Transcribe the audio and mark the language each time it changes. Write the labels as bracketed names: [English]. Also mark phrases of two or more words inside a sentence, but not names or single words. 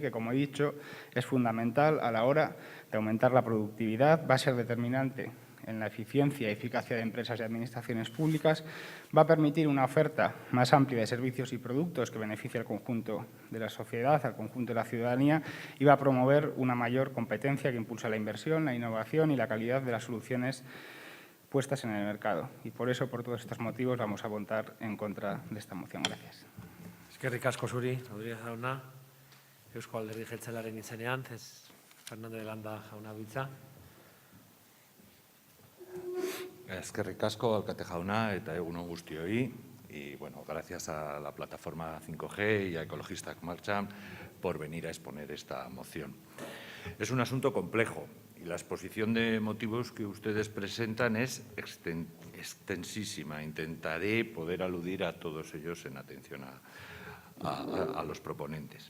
[Spanish] que, como he dicho, es fundamental a la hora de aumentar la productividad, va a ser determinante en la eficiencia y eficacia de empresas y administraciones públicas, va a permitir una oferta más amplia de servicios y productos que beneficie al conjunto de la sociedad, al conjunto de la ciudadanía y va a promover una mayor competencia que impulsa la inversión, la innovación y la calidad de las soluciones puestas en el mercado. Y por eso, por todos estos motivos, vamos a votar en contra de esta moción. Gracias. [Basque] Eskerrik asko zuri, Rodríguez jauna. Eusko Alderdi Jeltzalearen izenean, Fernández de Landa jauna biltza. Eskerrik asko, alkate jauna, eta egun on guztioi. [Spanish] Y bueno, gracias a la plataforma 5G y a Ecologistak Martxan por venir a exponer esta moción. Es un asunto complejo y la exposición de motivos que ustedes presentan es extensísima. Intentaré poder aludir a todos ellos en atención a los proponentes.